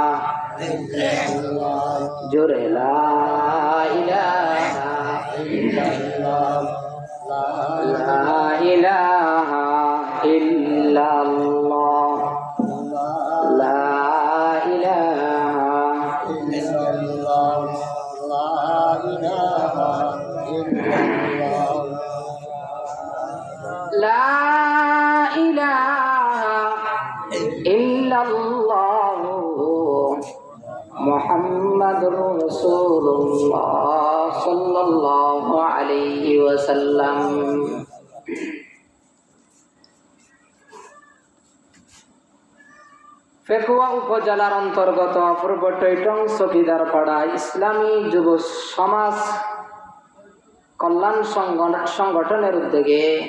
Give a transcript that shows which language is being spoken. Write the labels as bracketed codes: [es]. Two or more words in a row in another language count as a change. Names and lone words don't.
[ar] جرے لا الہ الا اللہ لا الہ الا اللہ لا الہ الا اللہ لا الہ الا اللہ لا الہ الا اللہ محمد رسول اللہ صلی اللہ علیہ وسلم [bn] ফেকুয়া উপজেলার অন্তর্গত অপূর্ব টৈটং চকিদার পাড়া ইসলামী যুব সমাজ কল্যাণ সংগঠনের উদ্যোগে